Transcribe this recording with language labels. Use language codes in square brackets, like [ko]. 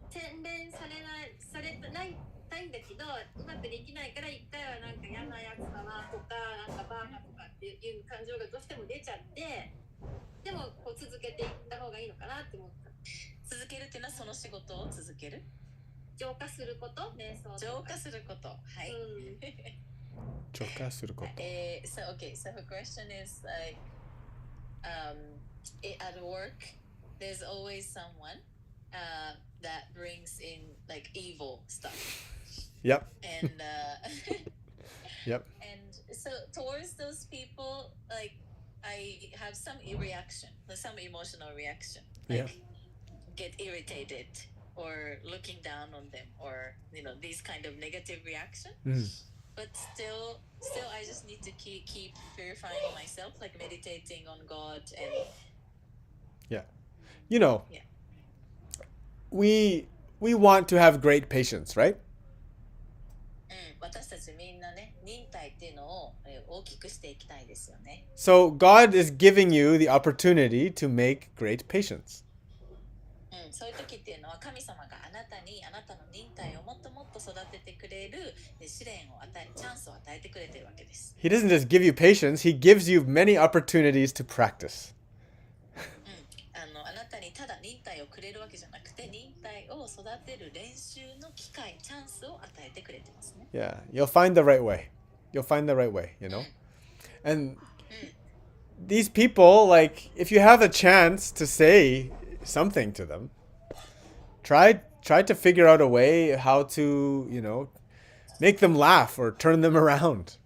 [ja] 洗練されないたいんだけど、うまくできないから一回は嫌なやつだなとかバーカとかっていう感情がどうしても出ちゃって、でもこう続けていった方がいいのかなって思った。続けるっていうのはその仕事を続ける？浄化すること、瞑想とか浄化すること。はい。浄化すること。 [en] So her question is like, at work, there's always someone that brings in like evil stuff. Yep. And Yep. and so towards those people, like I have some reaction, some emotional reaction, like get irritated or looking down on them, or these kind of negative reaction. But still I just need to keep purifying myself, like meditating on God and we want to have great patience, right? [ja] 私たちみんなね、忍耐っていうのを大きくしていきたいですよね。 [en] So God is giving you the opportunity to make great patience. [ja] そういう時っていうのは神様があなたの忍耐をもっともっと育ててくれる試練をチャンスを与えてくれてるわけです。 [en] He doesn't just give you patience, He gives you many opportunities to practice. [ja] あなたにただ忍耐をくれるわけじゃなくて、忍耐を育てる練習の機会、チャンスを与えてくれてますね。 [en] Yeah, you'll find the right way. You'll find the right way, And these people, like, if you have a chance to say something to them, try to figure out a way how to, make them laugh or turn them around,